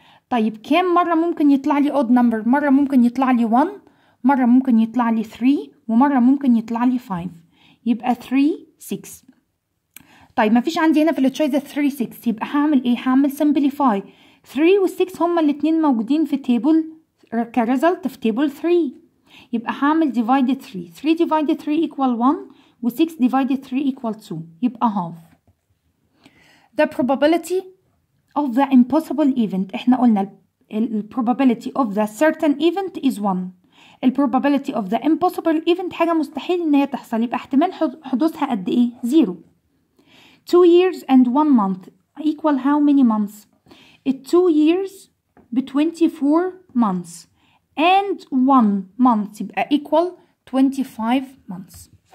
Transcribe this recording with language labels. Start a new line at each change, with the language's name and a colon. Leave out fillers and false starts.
Arabic: طيب كام مرة ممكن يطلع لي odd number؟ مرة ممكن يطلع لي 1، مرة ممكن يطلع لي 3، ومرة ممكن يطلع لي 5، يبقى 3 6. طيب ما فيش عندي هنا في التشويس 3 6، يبقى هعمل ايه؟ هعمل simplify. 3 و 6 هما الاتنين موجودين في تيبل كريزلت في تيبل 3، يبقى هعمل divided 3.
English: 3 divided 3 equal 1 و 6 divided 3 equal 2،
Arabic: يبقى
English: half. The probability of the impossible event،
Arabic: احنا قلنا ال
English: probability of the certain event is 1.
Arabic: ال
English: probability of the impossible event
Arabic: حاجة مستحيل ان هي تحصل، يبقى احتمال حدوثها قد ايه؟ 0.
English: 2 years and 1 month equal how many months؟ 2 years ب 24 months and 1 month
Arabic: يبقى
English: equal 25 months.